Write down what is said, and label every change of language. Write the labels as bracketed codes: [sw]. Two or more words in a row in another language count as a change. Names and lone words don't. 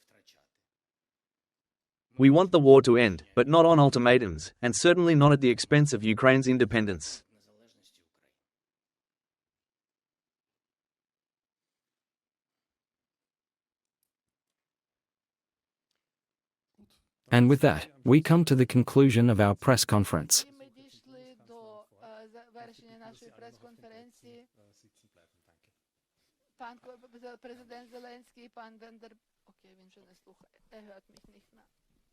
[en] We want the war to end, but not on ultimatums, and certainly not at the expense of Ukraine's independence. And with that, we come to the conclusion of our press conference. [uk] І ми дійшли до завершення нашої прес-конференції. Пан президент Зеленський, пан Вендер, окей, він вже не слухає. [de] Er hört mich nicht mehr.